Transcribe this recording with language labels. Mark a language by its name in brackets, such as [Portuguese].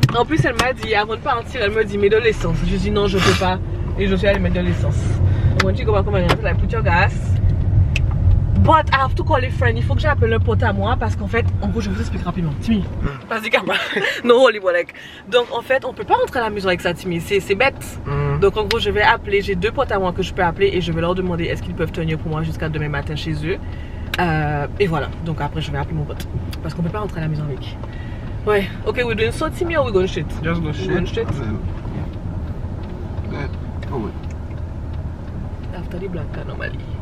[French] En plus, elle m'a dit, avant de partir, elle me dit, mets de l'essence. Je dis non, je peux pas. Et je suis allée mettre de l'essence. [English] When you go back home, like, put your gas. But I have to call a friend. [French] Il faut que j'appelle un pote à moi parce qu'en fait, en gros, je vous explique rapidement. Timmy, passe du caméra. Non, Holy Bolek. Donc en fait, on peut pas rentrer à la maison avec ça, Timmy. C'est bête. Donc en gros, je vais appeler. J'ai 2 potes à moi que je peux appeler et je vais leur demander est-ce qu'ils peuvent tenir pour moi jusqu'à demain matin chez eux. Et voilà. Donc après, je vais appeler mon pote parce qu'on peut pas rentrer à la maison avec. Ouais. [English] Ok, we're doing so, Timmy, or we're going straight? Just go straight. Going straight. Oh, After the black car normally.